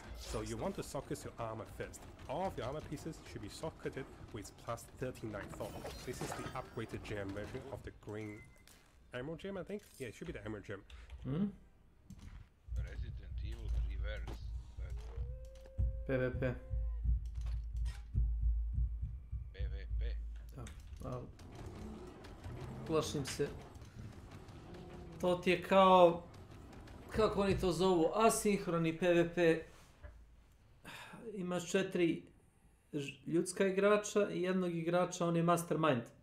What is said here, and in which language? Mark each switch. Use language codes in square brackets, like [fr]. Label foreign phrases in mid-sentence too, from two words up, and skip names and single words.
[en] So you want to socket your armor first. All of your armor pieces should be socketed with plus 39 thorn. This is the upgraded gem version of the green emerald gem, I think? Yeah, it should be the emerald gem. Resident Evil Reverse. PvP. PvP. [sr] Da, plašim se. To ti je kao, kako oni to zovu, asinhroni PvP. Imaš 4 ljudska igrača i jednog igrača, on je mastermind.